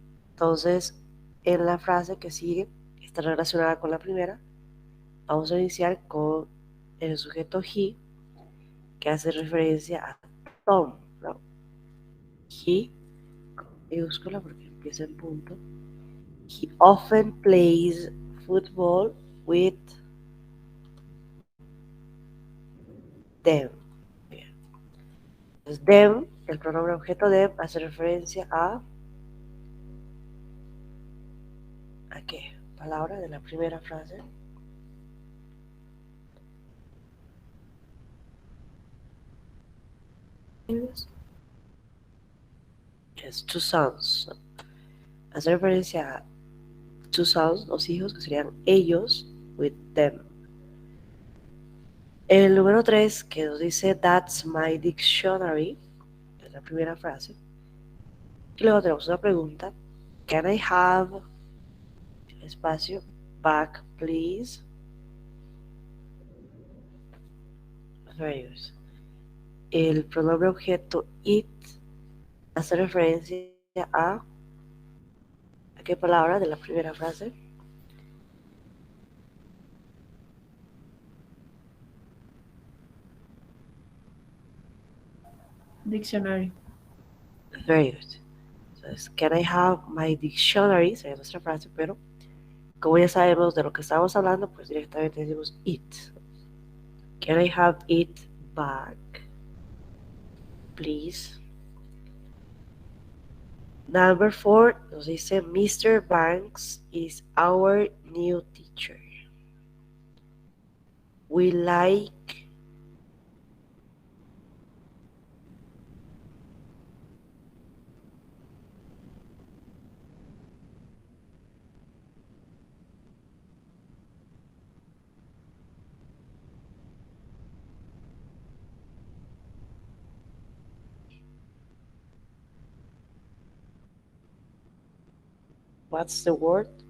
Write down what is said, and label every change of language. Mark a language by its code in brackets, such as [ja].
[es] Entonces, en la frase que sigue, que está relacionada con la primera, vamos a iniciar con el sujeto he, que hace referencia a Tom, ¿no? He, con mayúscula porque empieza en punto. [en] He often plays football with them. [es] Bien. Entonces, them, el pronombre objeto them, hace referencia ¿a qué? Palabra de la primera frase. Es two sons. ¿No? Hace referencia a two sons, dos hijos, que serían ellos, [en] with them. [es] El número 3, que nos dice [en] That's my dictionary, [es] es la primera frase. Y luego tenemos una pregunta. [en] Can I have [es] espacio [en] back, please? Very good. [es] El pronombre objeto it hace referencia ¿a qué palabra de la primera frase? [en] Dictionary. Very good. [es] Entonces, [en] can I have my dictionary? [es] Sería nuestra frase, pero como ya sabemos de lo que estamos hablando, pues directamente decimos it. [en] Can I have it back, please? Number 4 [es] nos dice [en] Mr. Banks is our new teacher. We like what's the word?